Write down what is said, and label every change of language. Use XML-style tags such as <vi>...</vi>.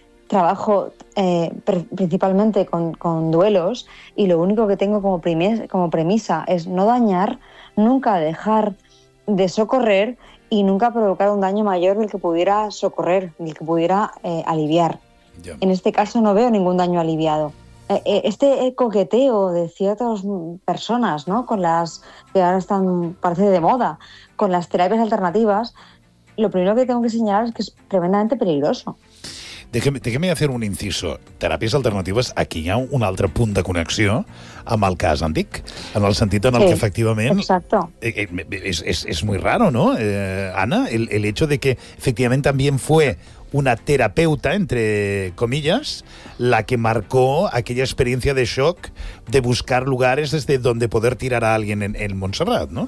<es>Trabajo principalmente con duelos y lo único que tengo como premisa es no dañar, nunca dejar de socorrer y nunca provocar un daño mayor del que pudiera socorrer, del que pudiera aliviar. Yeah. En este caso no veo ningún daño aliviado. Este coqueteo de ciertas personas, ¿no? Con las que ahora están, parece de moda, con las terapias alternativas, lo primero que tengo que señalar es que es tremendamente peligroso. Déjame hacer un inciso. Terapias alternativas,</es> <ca>aquí hi ha un altre punt de connexió amb el cas antic, en el sentit en el que efectivament...</ca> <es>Exacto. És muy raro, ¿no, Anna? El hecho de que</es> <ca>efectivament també</ca> <es>fue una terapeuta, entre comillas, la que marcó aquella experiencia de shock de buscar lugares desde donde poder tirar a alguien en el Montserrat, ¿no?</es>